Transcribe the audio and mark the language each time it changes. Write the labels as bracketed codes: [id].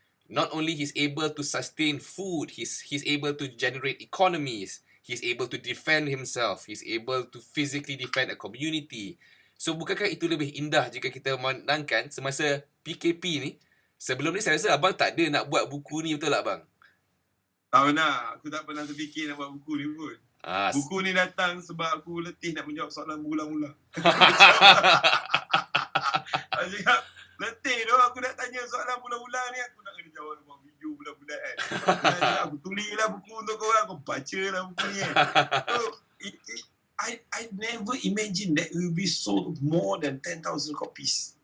[en] Not only he's able to sustain food, he's able to generate economies, he's able to defend himself, he's able to physically defend a community. [ms] So bukankah itu lebih indah jika kita menangkan semasa PKP ni? Sebelum ni saya rasa abang tak ada nak buat buku ni, betul tak abang? Tak pernah. Aku tak pernah terfikir nak buat buku ni pun. Buku ni datang sebab aku letih nak menjawab soalan berulang-ulang. Aku cakap, letih tu aku nak tanya soalan berulang-ulang ni. Aku nak kena jawab buat video bulan-bulan kan. Aku tulislah buku untuk korang. Aku bacalah buku ni kan. [en] So, I never imagine that it will be sold more than 10,000 copies.